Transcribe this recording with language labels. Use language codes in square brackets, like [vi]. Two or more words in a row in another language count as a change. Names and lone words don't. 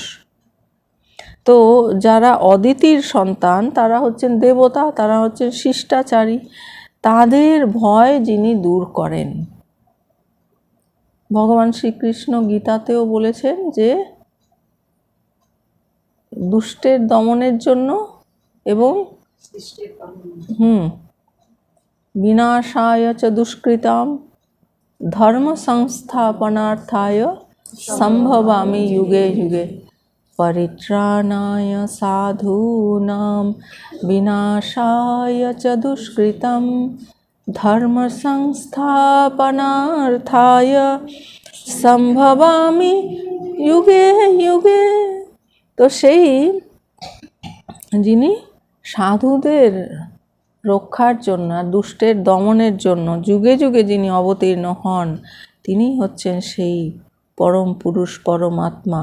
[bn] তো যারা অদিতির সন্তান তারা হচ্ছেন দেবতা, তারা হচ্ছেন শিষ্টাচারী, তাদের ভয় যিনি দূর করেন। ভগবান শ্রীকৃষ্ণ গীতাতেও বলেছেন যে দুষ্টের দমনের জন্য এবং [sa] বিনাশায় চ দুষ্কৃতাম ধর্ম সংস্থাপনার্থায় সম্ভবামি যুগে যুগে পরিত্রাণায় সাধূনাম বিনাশায় চ দুষ্কৃতম ধর্ম সংস্থাপনার্থায় সম্ভবামি যুগে যুগে। [bn] তো সেই যিনি সাধুদের রক্ষার জন্য, দুষ্টের দমনের জন্য যুগে যুগে যিনি অবতীর্ণ হন, তিনি হচ্ছেন সেই পরম পুরুষ, পরমাত্মা।